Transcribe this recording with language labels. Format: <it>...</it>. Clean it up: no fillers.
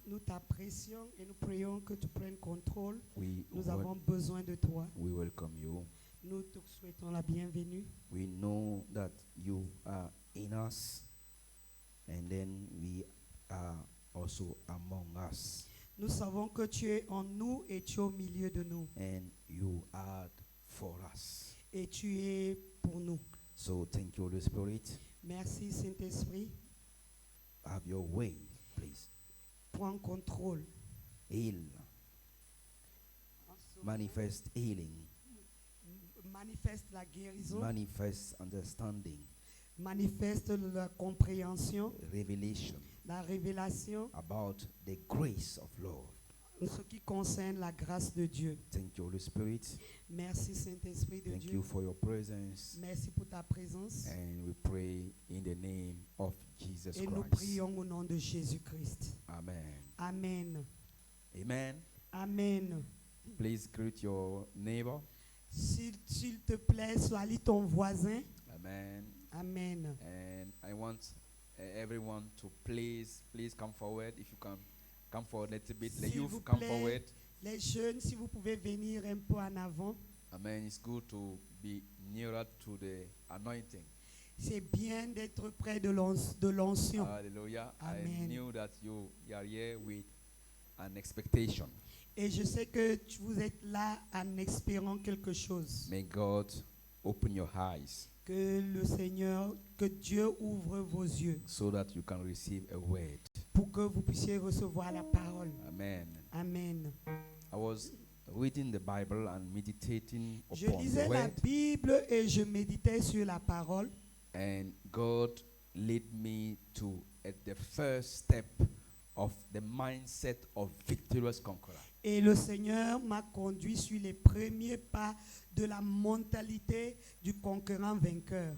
<fr>Nous t'apprécions et nous prions que tu prennes contrôle. Nous avons besoin de toi.</fr> <en>We welcome you.</en> <fr>Nous te souhaitons la bienvenue.</fr> <en>We know that you are in us, and then we are also among us.</en> <fr>Nous savons que tu es en nous et tu es au milieu de nous.</fr> <en>And you are for us.</en> <fr>Et tu es pour nous.</fr> <en>So thank you, Holy Spirit.</en> <fr>Merci, Saint-Esprit.</fr> <en>Have your way, please.</en> <fr>Prends contrôle.</fr> <en>Heal. Manifest healing.</en> <fr>Manifeste la guérison.</fr> <en>Manifest understanding.</en> <fr>Manifeste la compréhension.</fr> <en>Revelation.</en> <fr>La révélation.</fr> <en>About the grace of Lord.</en> <fr>Ce qui concerne la grâce de Dieu.</fr> <en>Thank you, Holy Spirit.</en> <fr>Merci, Saint-Esprit de</fr> <en>Thank</en> <fr>Dieu.</fr> <en>you for your presence.</en> <fr>Merci pour ta présence.</fr> <en>And we pray in the name of Jesus</en> <fr>Et</fr> <en>Christ.</en> <fr>nous prions au nom de Jésus-Christ. Amen. Amen. Amen. Amen.</fr> <en>Please greet your neighbor.</en> <fr>S'il te plaît, salue ton voisin. Amen. Amen.</fr> <en>And I want everyone to please come forward. If you can come forward a little bit. The youth come forward.</en> <fr>Les jeunes, si vous pouvez venir un peu en avant. Amen.</fr> <en>It's good to be nearer to the anointing.</en> <fr>C'est bien d'être près de l'onction. Hallelujah. Amen.</fr> <en>I knew that you are here with an expectation.</en> <fr>Et je sais que vous êtes là en espérant quelque chose.</fr> <en>May God open your eyes.</en> <fr>Que le Seigneur, que Dieu ouvre vos yeux.</fr> <en>So that you can receive a word.</en> <fr>Pour que vous puissiez recevoir la parole. Amen. Amen.</fr> <en>I was reading the Bible and meditating upon</en> <fr>Je lisais la Bible et je méditais sur la parole.</fr> <en>And God led me to the first step of the mindset of victorious conqueror.</en> <fr>Et le Seigneur m'a conduit sur les premiers pas de la mentalité du conquérant vainqueur.</fr>